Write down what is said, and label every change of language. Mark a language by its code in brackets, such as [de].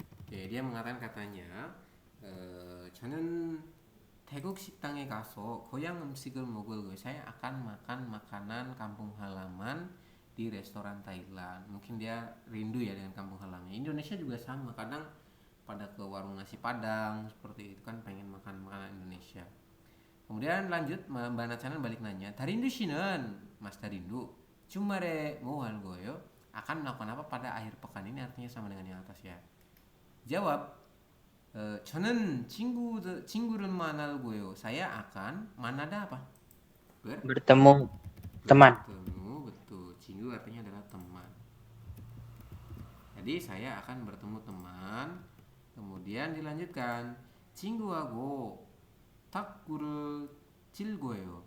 [id] Ya, dia mengatakan katanya, [ko] 저는 태국 식당에 가서 고향 음식을 먹을 거예요. [id] Saya akan makan makanan kampung halaman di restoran Thailand. Mungkin dia rindu ya dengan kampung halamannya. Indonesia juga sama. Kadang pada ke warung nasi Padang seperti itu kan pengen makan makanan Indonesia. Kemudian lanjut Mbak Nachanan balik nanya, Darindu 씨는 Mas Darindu [ko] 주말에 뭐 할 거예요? [id] Akan melakukan apa pada akhir pekan ini, artinya sama dengan yang atas ya. Jawab, [ko] 저는 친구를 만날 거예요. [id] Saya akan manada apa? Bertemu teman. Bertemu, betul. 친구 artinya adalah teman. Jadi saya akan bertemu teman. Kemudian dilanjutkan, [ko] 친구하고 탁구를 칠 거예요.